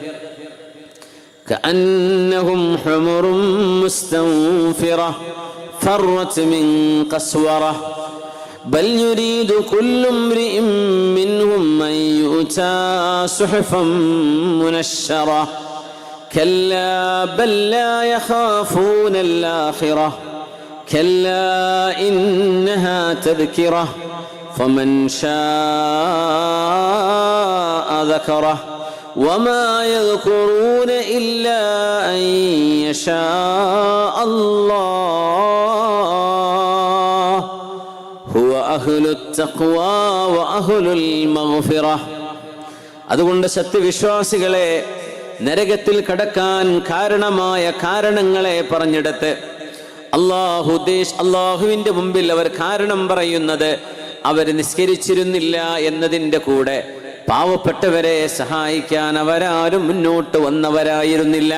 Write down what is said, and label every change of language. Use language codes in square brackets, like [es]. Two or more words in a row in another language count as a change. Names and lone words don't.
[ar] كأنهم حمر مستنفرة فرت من قسورة بل يريد كل امرئ منهم أن يؤتى صحفا منشرة كلا بل لا يخافون الآخرة كلا إنها تذكرة فمن شاء ذكره وما يذكرون إلا أن يشاء الله هو أهل التقوى وأهل المغفرة. [ml] അതുകൊണ്ട് സത്യവിശ്വാസികളെ നരകത്തിൽ കാരണമായ കാരണങ്ങളെ പറഞ്ഞെടുത്ത് അള്ളാഹുവിൻ്റെ മുമ്പിൽ അവർ കാരണം പറയുന്നത് അവർ നിസ്കരിച്ചിരുന്നില്ല എന്നതിൻ്റെ കൂടെ പാവപ്പെട്ടവരെ സഹായിക്കാൻ അവരാരും മുന്നോട്ട് വന്നവരായിരുന്നില്ല.